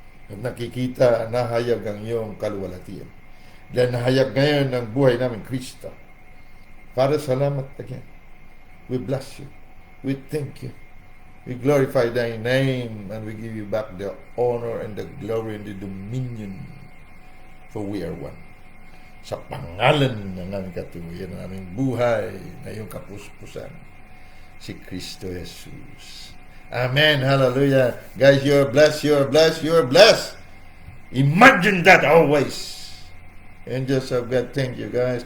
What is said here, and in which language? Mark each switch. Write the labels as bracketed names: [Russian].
[Filipino] At nakikita, nahayag ang iyong kaluwalhatian. Dahil nahayag ngayon ang buhay namin, Kristo. [English] Father, [Filipino] salamat [English] again. We bless you. We thank you. We glorify thy name and we give you back the honor and the glory and the dominion, for we are one. [Filipino] Sa pangalan ng aming katuwiran, ng aming buhay, na iyong kapuspusan, si Kristo Jesus. [English] Amen. Hallelujah. Guys, you're blessed, you're blessed, you're blessed. Imagine that always. Angels of God, thank you guys.